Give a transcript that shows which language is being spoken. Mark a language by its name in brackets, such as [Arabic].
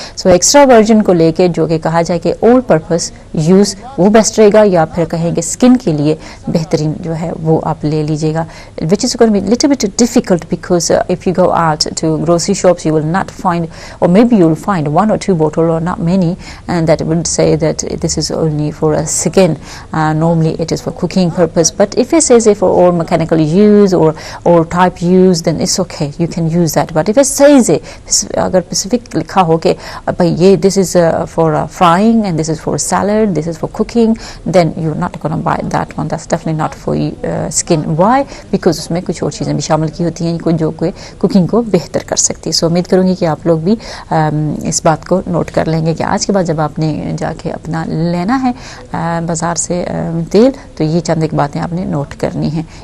[Hindi] So extra virgin को लेके जो कि कहा जाए कि ऑल पर्पस यूज़ वो बेस्ट रहेगा, या फिर कहेंगे स्किन के लिए बेहतरीन जो है वो आप ले लीजिएगा, [English] Which is going to be little bit difficult because if you go out to grocery shops you will not find, और maybe you will find 1 or 2 bottle or not many, and that would say that this is only for a skin. Normally it is for cooking purpose, but if it says for all mechanical use or type use then it's okay, you can use that. But if it says [Hindi] अगर specific लिखा हो कि भाई ये [English] this is for frying and this is for salad, this is for cooking, then you're not going to buy that one. That's definitely not for skin. Why? [Hindi] Because उसमें कुछ और चीज़ें भी शामिल की होती हैं जो कोई कुकिंग को बेहतर कर सकती है। सो उम्मीद करूँगी कि आप लोग भी इस बात को नोट कर लेंगे कि आज के बाद जब आपने जाके अपना लेना है बाज़ार से तेल, तो ये चंद एक बातें आपने नोट करनी है।